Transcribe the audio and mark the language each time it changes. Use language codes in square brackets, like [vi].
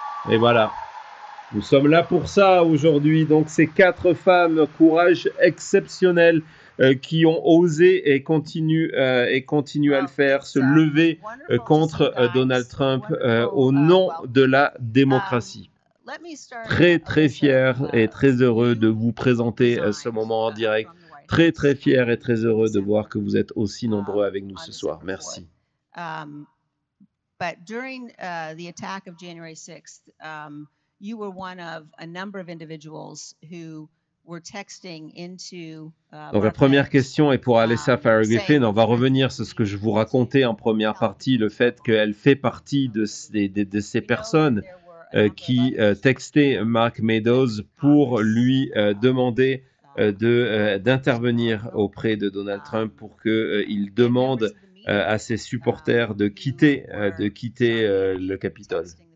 [fr] Et voilà, nous sommes là pour ça aujourd'hui. Donc ces 4 femmes, courage exceptionnel, qui ont osé et continuent à le faire, se lever contre Donald Trump au nom de la démocratie. Très très fier et très heureux de vous présenter ce moment en direct. Très très fier et très heureux de voir que vous êtes aussi nombreux avec nous ce soir. Merci. [en] But during the attack of January 6th, you were one of a number of individuals who were texting into. [fr] Donc la première question est pour Alyssa Farah Griffin. On va revenir sur ce que je vous racontais en première partie, le fait qu'elle fait partie de ces personnes qui textaient Mark Meadows pour lui demander d'intervenir auprès de Donald Trump pour qu'il demande à ses supporters de quitter le Capitole.